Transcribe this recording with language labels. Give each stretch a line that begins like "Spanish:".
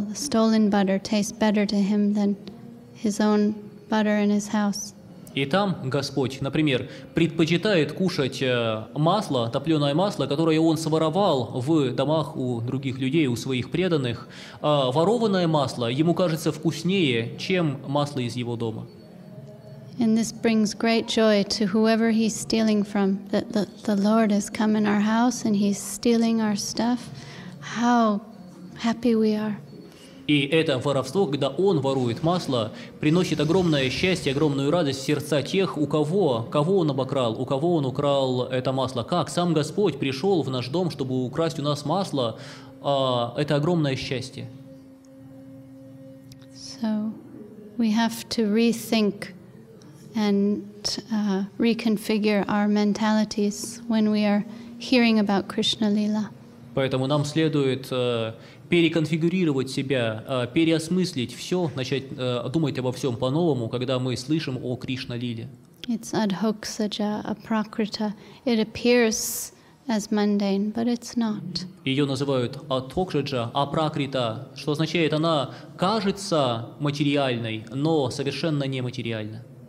English: The stolen butter tastes better to him than his own butter in his house.
Russian: И там Господь, например, предпочитает кушать масло, топленое масло, которое Он своровал в домах у других людей, у своих преданных. А ворованное масло Ему кажется вкуснее, чем масло из Его дома.
English: And this brings great joy to whoever he's stealing from, that the Lord has come in our house and he's stealing our stuff. How happy we are.
Russian: И это воровство, когда он ворует масло, приносит огромное счастье, огромную радость в сердца тех, кого он обокрал, у кого он украл это масло. Как сам Господь пришел в наш дом, чтобы украсть у нас масло, это огромное счастье.
English: So we have to rethink and reconfigure our mentalities when we are hearing about Krishna Lila.
Russian: Поэтому нам следует переконфигурировать себя, переосмыслить все, начать думать обо всем по-новому, когда мы слышим о Кришна-лиле.
English: It's adhoksaja aprakrita. It appears as mundane, but it's not.
Russian: Ее называют адхоксаджа апракрита, что означает, она кажется материальной, но совершенно нематериальна.